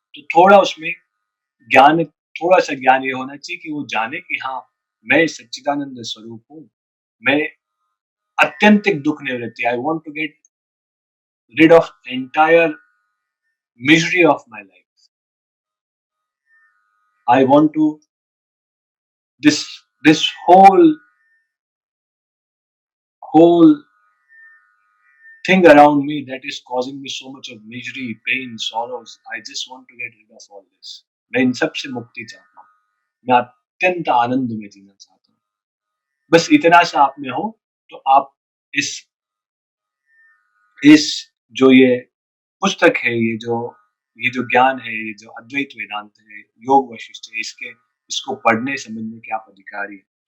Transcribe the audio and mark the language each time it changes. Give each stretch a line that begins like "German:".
Hindi: तो थोड़ा उसमें ज्ञान, थोड़ा-सा ज्ञान ये होना चाहिए कि वो जाने कि हाँ, मैं सच्चिदानंद स्वरूप हूँ। मैं आत्यंतिक दुःख निवृत्ति,
English: I want to get rid of entire misery of my life. I want to this whole thing around me that is causing me so much of misery, pain, sorrows. I just want to get rid of all this.
Hindi: मैं इन सब से मुक्ति चाहता हूँ। मैं अत्यंत आनंद में जीना चाहता हूँ। बस इतना सा आप में हो तो आप इस इस जो ये पुस्तक है, ये जो ज्ञान है, ये जो अद्वैत वेदांत है, योग वशिष्ठ है, इसको पढ़ने समझने के आप अधिकारी हैं।